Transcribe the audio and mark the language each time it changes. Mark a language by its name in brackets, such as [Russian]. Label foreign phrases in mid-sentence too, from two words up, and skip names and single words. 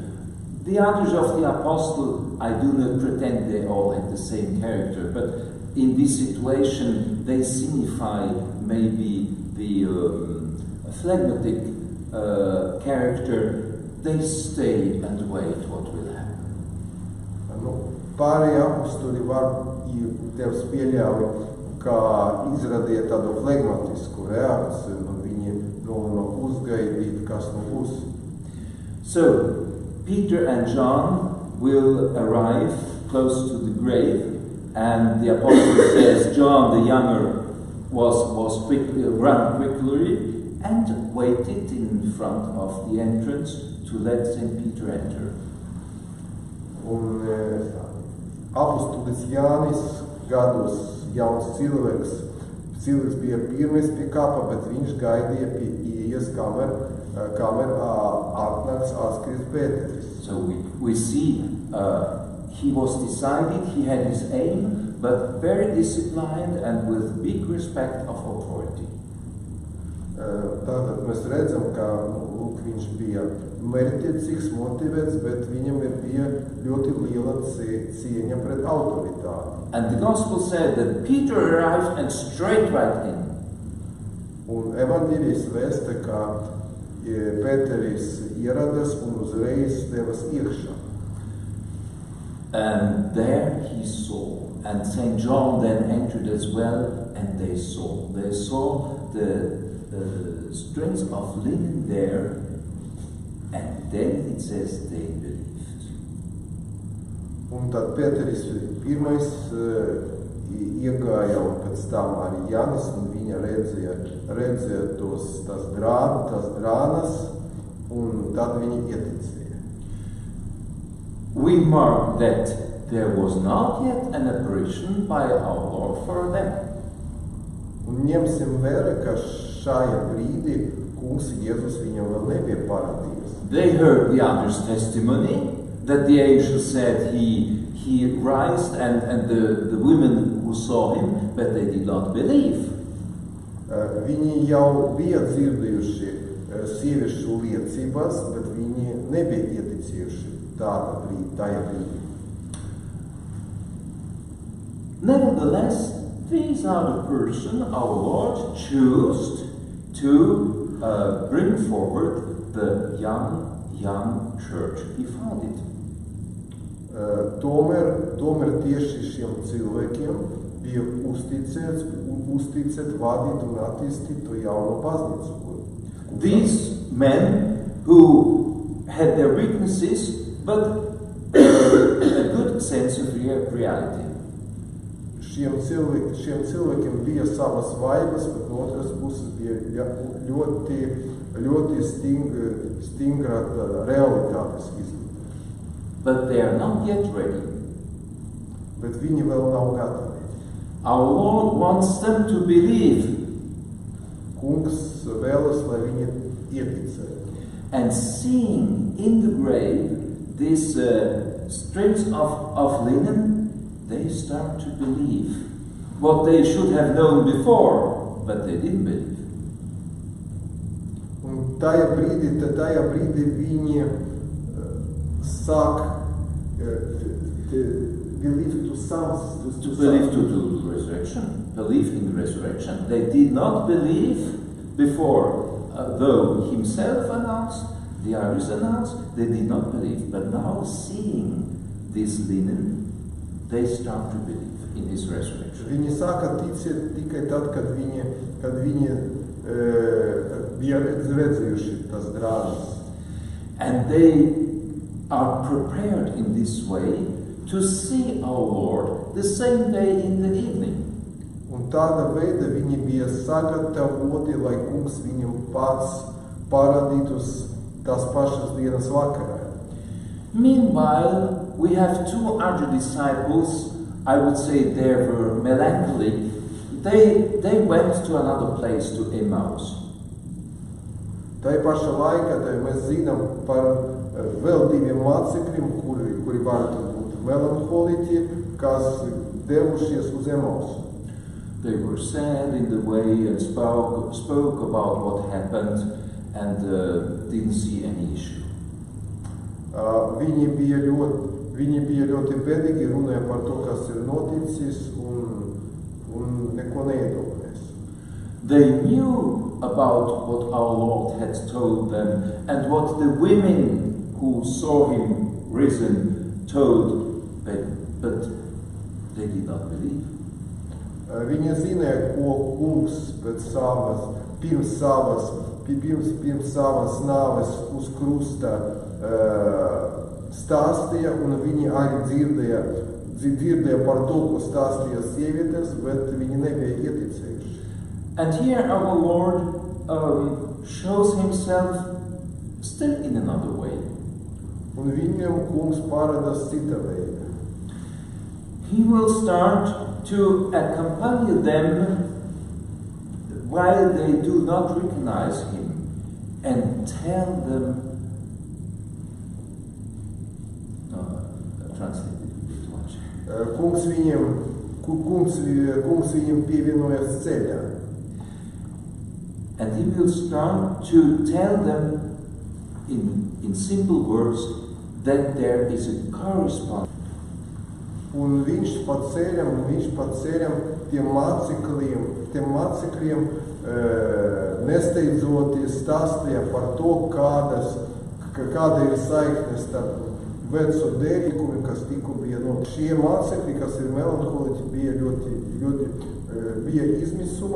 [English] The others of the apostle, I do not pretend they all had the same character, but in this situation they signify maybe the phlegmatic character. They stay and wait what will happen. [Latvian] Pārējie apostoli Tevs pieļauj, ka izradīja tādu flegmatisku reakciju, un viņi nolēma uzgaidīt, kas nu būs. [English] So, Peter and John will arrive close to the grave, and the apostle says John the younger was run quickly and waited in front of the entrance to let St. Peter enter. [Latvian] Un apostolis Jānis, gados jauns cilvēks bija pirmais pie kapa, bet viņš gaidīja pie ieejas, kamēr atnāks atskrīt Pēteris. [English] So we see he was decided, he had his aim but very disciplined and with big respect of authority. [Latvian] Tātad mēs redzam, ka lūk, viņš bija mērķtiecīgs, motivēts, bet viņam bija ļoti liela cieņa pret autoritāti. [English] And the gospel said that Peter arrived and straight right in. [Latvian] Un evaņģēlijas vēsta, ka Pēteris ieradās un uzreiz devas iekšā. [English] And there he saw, and St. John then entered as well, and they saw. They saw the strings of linen there, and then it says they believed. [Latvian] Un tad Pēteris pirmais iegāja, un pēc tam arī Jānis, un viņa redzēja tās drānas, un tad viņi ieticēja. [English] We mark that there was not yet an apparition by our Lord for them. [Latvian] Un ņemsim vērā, ka šajā brīdī kungs Jēzus viņam vēl nebija parādījies. [English] They heard the other's testimony, that the angel said he rised, and the women who saw him, but they did not believe. [Latvian] Viņi jau bija dzirdējuši sieviešu liecības, bet viņi nebija ieticējuši tajā brīdī. [English] Nevertheless, these are the person our Lord chose to bring forward the young church he founded. [Latvian] Tomēr tieši šiem cilvēkiem bija uzticēt vadīt un attīstīt to jauno baznīcu. [English] These men who had their weaknesses, but a good sense of reality. [Latvian] Šiem cilvēkiem bija savas vaigas, bet no otras puses bija ļoti stingra realitātes izjūta. [English] But they are not yet ready. [Latvian] Bet viņi vēl nav gatavi. [English] Our Lord wants them to believe. [Latvian] Kungs vēlas, lai viņi ieticētu. [English] And seeing in the grave these strips of linen, they start to believe what they should have known before, but they didn't believe. [Latvian] Un tajā brīdī viņi sāk believe [English] to believe to the resurrection, believe in the resurrection. They did not believe before, though himself announced, the others announced, they did not believe. But now seeing this linen, they start to believe in his resurrection. [Latvian] Viņi sāka ticēt tikai tad, kad viņi bija redzējuši tas drāmas. [English] And they are prepared in this way to see our Lord the same day in the evening. [Latvian] Un tāda veida viņi bija sagatavoti, lai kungs viņam pats parādītos tās pašas dienas vakarā. [English] Meanwhile, we have two other disciples. I would say they were melancholic. They went to another place, to Emmaus. [Latvian] Tai pašā laikā mēs zinām par vēl diviem mācekļiem, kuri varētu būt melanholiķi, kas devušies uz Emausu. [English] They were sad in the way and spoke about what happened and didn't see any issue. [Latvian] Viņi bija ļoti bēdīgi, runāja par to, kas ir noticis, un neko neiedomājas. [English] They knew about what our Lord had told them and what the women who saw him risen told, but they did not believe. [Latvian] Viņi zināja, ko kungs pirms savas nāves uz krusta stāstīja, un viņi arī dzirdēja par to, ko stāstīja sievietes, bet viņi nebija ieticējuši. [English] And here our Lord shows himself still in another way. [Latvian] Un viņam kungs parādās cita veida. [English] He will start to accompany them while they do not recognize him and tell them, translated a bit much. [Latvian] Kungs kungs viņam pievienojas ceļā. [English] And he will start to tell them in simple words that there is a correspondence. [Latvian] Un viņš pa ceļam tiem mācekļiem nesteidzoties stāstīja par to, kāda ir saikne starp veco derīgumi, kas tikko bija no šie mācekļi, kas ir melanholiķi, bija izmisuma.